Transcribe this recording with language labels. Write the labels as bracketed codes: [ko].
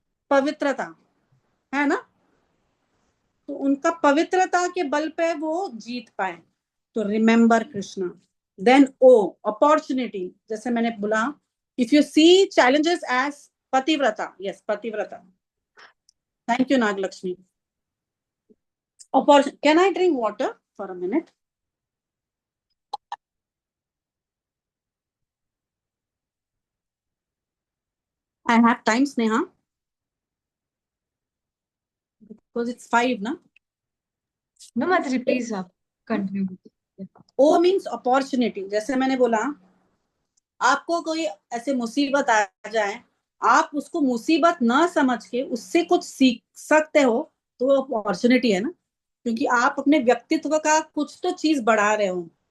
[hi] पवित्रता, है ना? तो उनका पवित्रता के बल पे वो जीत पाए। [en] तो remember Krishna, then O opportunity, जैसे मैंने बोला, if you see challenges as pativrata, yes pativrata. Thank you Nagalakshmi. Can I drink water for a minute? I have time, Sneha, because it's 5 ना। No Mataji please आप continue. O means opportunity. [hi] जैसे मैंने बोला, आपको कोई ऐसे मुसीबत आ जाए, आप उसको मुसीबत ना समझ के उससे कुछ सीख सकते हो, तो वो अपॉर्चुनिटी है ना, क्योंकि आप अपने व्यक्तित्व का कुछ तो चीज बढ़ा रहे हो।